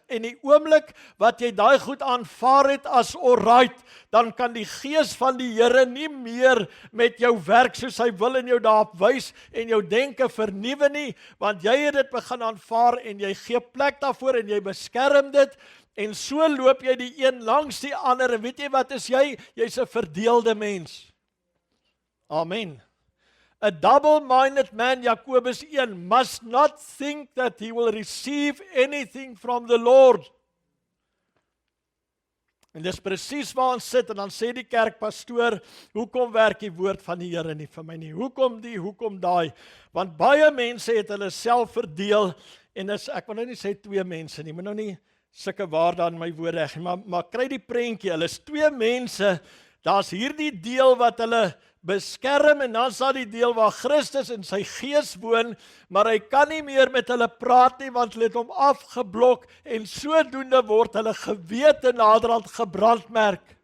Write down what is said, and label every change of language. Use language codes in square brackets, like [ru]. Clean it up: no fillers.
[af] En die oomblik wat jy daai goed aanvaar het as alright, dan kan die Gees van die Here nie meer met jou werk soos hy wil en jou daarop wys en jou denke vernuwe nie, want jy het dit begin aanvaar en jy gee plek daarvoor en jy beskerm dit. En so loop jy die een langs die ander. En weet jy wat is jy? Jy's 'n verdeelde mens. Amen. [en] A double-minded man, Jakobus 1, must not think that he will receive anything from the Lord. [af] En dis presies waar ons sit, en dan sê die kerkpastoor, hoekom werk die woord van die Here nie vir my nie? Hoekom die, hoekom daai? Want baie mense het hulle self verdeel, en ek wil nou nie sê 2 mense nie, moet nou nie sulke waarde aan my woorde hê, maar kry die prentjie, hulle is 2 mense, daar's hierdie deel wat hulle beskerm, en dan is daar die deel waar Christus in sy gees woon, maar hy kan nie meer met hulle praat nie, want hulle het hom afgeblok, en sodoende word hulle gewete naderhand gebrandmerk.